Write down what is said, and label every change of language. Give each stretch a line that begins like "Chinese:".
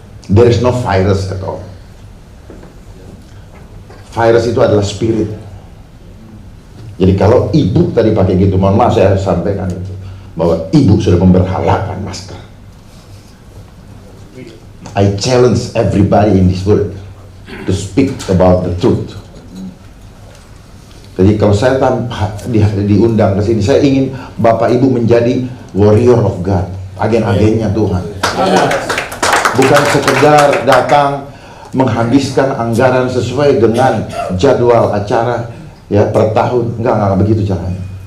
English: There is no virus at all.
Indonesian: Virus itu adalah spirit. Jadi kalau ibu tadi pakai gitu, mohon maaf saya sampaikan itu, bahwa ibu sudah memberhalakan masker.
English: I challenge everybody in this world to speak about the truth.
Indonesian: Jadi kalau saya diundang ke sini, saya ingin Bapak Ibu menjadi
English: warrior of God,
Indonesian: agen-agennya Tuhan. Bukan sekedar datang menghabiskan anggaran sesuai dengan jadwal acara ya per tahun, enggak begitu caranya.